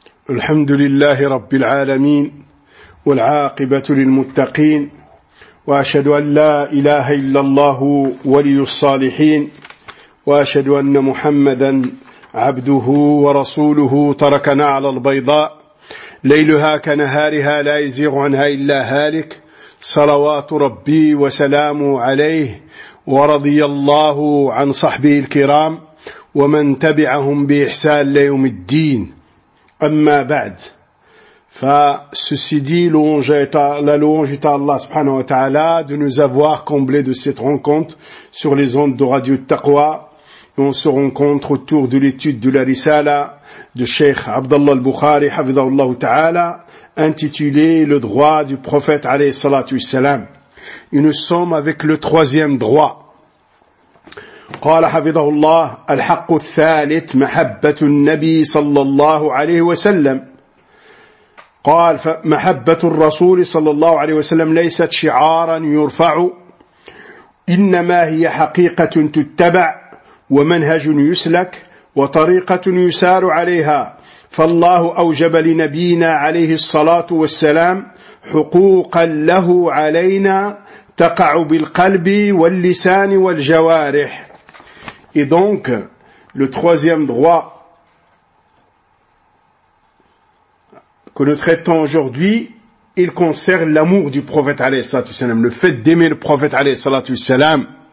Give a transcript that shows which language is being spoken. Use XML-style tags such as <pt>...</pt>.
<ar>الحمد لله رب العالمين، والعاقبة للمتقين، وأشهد أن لا إله إلا الله ولي الصالحين، وأشهد أن محمدًا عبده ورسوله تركنا على البيضاء ليلها كنهارها لا يزيغ عنها إلا هالك، صلوات ربي وسلامه عليه، ورضي الله عن صحبه الكرام ومن تبعهم بإحسان ليوم الدين. أما بعد،</ar> <fr>فسيسي دي لونج إتا الله سبحانه وتعالى de nous avoir comblé de cette rencontre sur les ondes de Radio Taqwa. On se rencontre autour de l'étude de la Risala de Cheikh Abdallah al-Bukhari, hafidhahullah ta'ala, intitulée « Le droit du prophète » alayhi salatu wassalam. Et nous sommes avec le troisième droit.</fr> <ar>قال حفظه الله الحق الثالث محبة النبي صلى الله عليه وسلم. قال فمحبة الرسول صلى الله عليه وسلم ليست شعارا يرفع، إنما هي حقيقة تتبع ومنهج يسلك وطريقة يسار عليها. فالله أوجب لنبينا عليه الصلاة والسلام حقوقا له علينا تقع بالقلب واللسان والجوارح.</ar> <fr>Et donc, le troisième droit que nous traitons aujourd'hui, il concerne l'amour du prophète alayhi salatu wassalam, le fait d'aimer le prophète alayhi salatu wassalam.</fr>